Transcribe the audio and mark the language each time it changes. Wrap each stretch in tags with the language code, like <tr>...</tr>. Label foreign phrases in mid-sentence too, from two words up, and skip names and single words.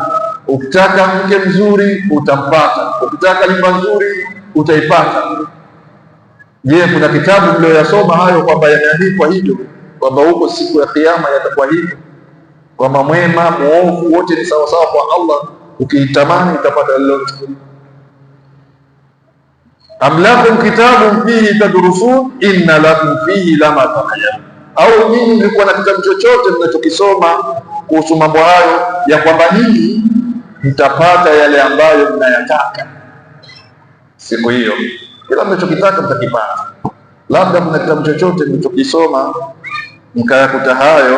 <sw>Ukitaka mke mzuri utampata. Ukitaka nyumba nzuri utaipata. Je, kuna kitabu mlioyasoma hayo kwamba yameandikwa hivyo, kwamba huko siku ya Kiyama yatakuwa hivyo, kwamba mwema muovu wote ni sawa sawa kwa Allah, ukiitamani utapata lolote?</sw> <ar>أم لكم كتاب فيه تدرسون إن لكم فيه لما تخيرون,</ar> <sw>au nyinyi mlikuwa na kitabu chochote mnachokisoma kuhusu mambo hayo ya kwamba nyinyi mtapata yale ambayo mnayataka siku hiyo? Kila mnachokitaka mtakipata. Labda kuna kitabu chochote mlichokisoma mkayakuta hayo.</sw>